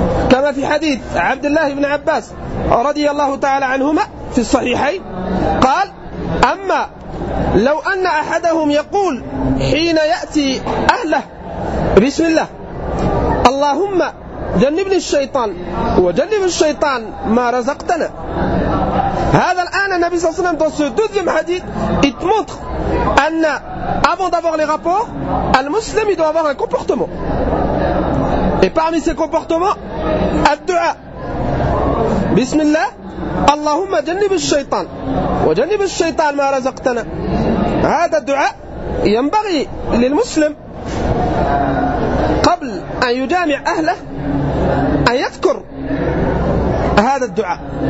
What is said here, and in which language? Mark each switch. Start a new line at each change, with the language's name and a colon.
Arabic: كما في حديث عبد الله بن عباس رضي الله تعالى عنهما في الصحيحين قال أما لو أن أحدهم يقول حين يأتي أهله بسم الله اللهم جنبني الشيطان وجنب الشيطان ما رزقتنا. هذا الآن
French: النبي صلى الله عليه وسلم dans ce deuxième hadith il te montre أن avant d'avoir les rapports المسلم il doit avoir un comportement. Et parmi ces comportements
Arabic: الدعاء بسم الله اللهم جنب الشيطان وجنب الشيطان ما رزقتنا. هذا الدعاء ينبغي للمسلم قبل أن يجامع أهله أن يذكر هذا الدعاء.